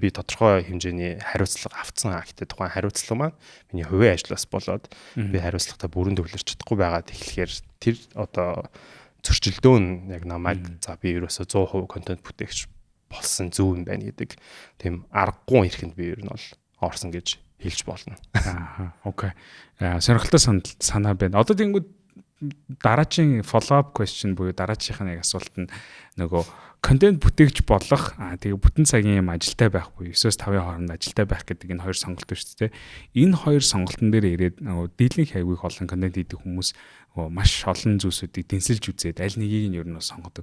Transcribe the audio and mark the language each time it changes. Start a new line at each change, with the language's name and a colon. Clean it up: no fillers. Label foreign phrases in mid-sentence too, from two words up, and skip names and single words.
Mongolian: Би тодорхой хэмжээний хариуцлага авцсан. Гэхдээ тухайн хариуцлага маань миний хувийн ажлаас болоод би хариуцлагатай бүрэн төвлөрч чадахгүй байгаад эхлэхээр тэр одоо зөрчилдөө нь яг намайг за би ерөөсөө 100% контент бүтээгч болсон зөв юм байна гэдэг тийм аргагүй ирэхэнд би ер нь бол орсон гэж хэлж болно. Окей. Сонирхолтой санаа байна. Одоо тэнгууд дараагийн
English: follow up question
Mongolian: буюу дараачихын яг асуулт нь нөгөө контент бүтээгч болох тэгээ бүтэн цагийн юм ажилтай байх буюу 9-5-ын хооронд ажилтай байх гэдэг энэ хоёр сонголт шүү дээ. Энэ хоёр сонголтын дээр ирээд нөгөө дийлэнх хайгүйх олон контент хийдэг хүмүүс маш олон зүйлсүүдийг дэнсэлж үзээд аль нэгийг нь ер нь сонгодог.